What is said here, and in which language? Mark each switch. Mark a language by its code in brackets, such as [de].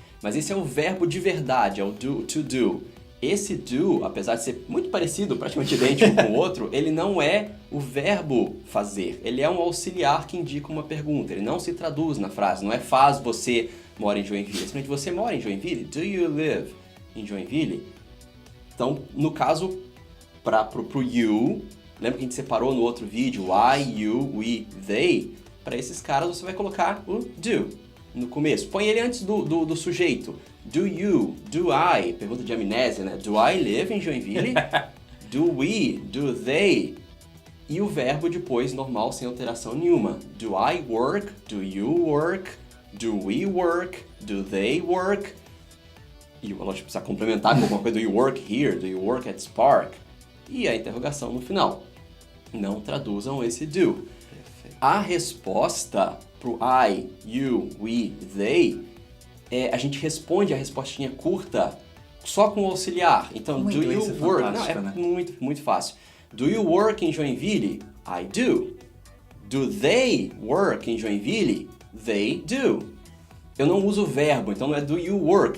[pt] Mas esse é o verbo de verdade, é o do, to do. Esse do, apesar de ser muito parecido, praticamente idêntico com o outro, ele não é o verbo fazer. Ele é um auxiliar que indica uma pergunta. Ele não se traduz na frase. Não é faz você mora em Joinville. É simplesmente você mora em Joinville. [en] Do you live in Joinville? [pt] Então, no caso, pro you, lembra que a gente separou no outro vídeo I, you, we, they? Para esses caras você vai colocar o do no começo. Põe ele antes do sujeito. Do you, do I, pergunta de amnésia, né? [en] Do I live in Joinville? Do we, do they? [pt] E o verbo depois, normal, sem alteração nenhuma. [en] Do I work? Do you work? Do we work? Do they work? E lógico, precisa complementar com alguma coisa. Do you work here? Do you work at Spark? [pt] E a interrogação no final. Não traduzam esse do. A resposta pro I, you, we, they, a gente responde a respostinha curta só com o auxiliar. Então, do you work? Não, é muito, muito fácil. [en] Do you work in Joinville? I do. Do they work in Joinville? They do. [pt] Eu não uso o verbo, então não é do you work?